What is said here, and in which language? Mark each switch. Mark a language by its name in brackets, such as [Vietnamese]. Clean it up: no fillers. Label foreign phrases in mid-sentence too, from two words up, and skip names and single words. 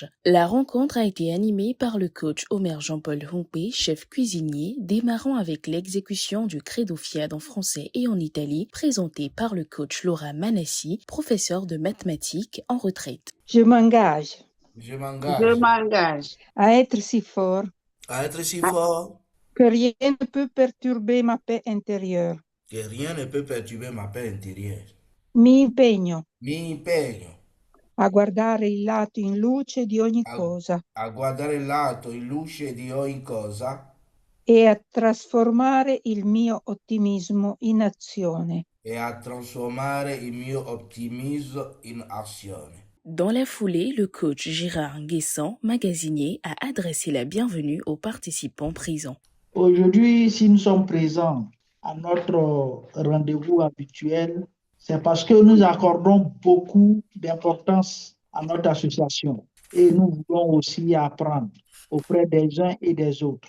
[French] La rencontre a été animée par le coach Omer Jean-Paul Humpé, chef cuisinier, démarrant avec l'exécution du Credo FIAD en français et en Italie, présenté par le coach Laura Manassi, professeur de mathématiques en retraite. Je m'engage Je Je m'engage m'engage à être si fort à être si fort que rien ne peut perturber ma paix intérieure. que rien ne peut perturber ma paix intérieure. [Italian] Mi impegno Mi impegno a guardare il lato in luce di ogni a, cosa a guardare il lato in luce di ogni cosa e a trasformare il mio ottimismo in azione. e a trasformare il mio ottimismo in azione. [French] Dans la foulée, le coach Gérard Guessant, magasinier, a adressé la bienvenue aux participants présents. Aujourd'hui, si nous sommes présents à notre rendez-vous habituel, c'est parce que nous accordons beaucoup d'importance à notre association et nous voulons aussi apprendre auprès des uns et des autres.